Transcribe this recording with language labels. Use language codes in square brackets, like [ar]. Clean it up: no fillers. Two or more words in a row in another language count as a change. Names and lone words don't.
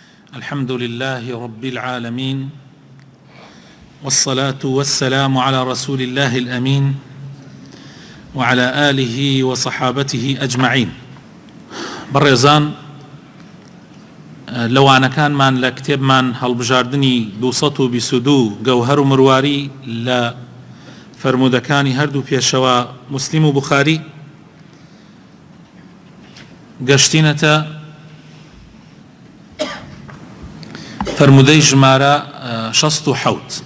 [ar] الحمد لله رب العالمين، والصلاة والسلام على رسول الله الأمين وعلى آله وصحابته أجمعين. [ckb] بەڕێزان، لەوانەکانمان لە کتێبمان هەڵبژاردننی 222 گەوهەر و مرواری لە فەرموودەکانی هەردوو پێشەوە موسلیم و بوخاری گەشتینەتە فەرموودەی ژمارە 67.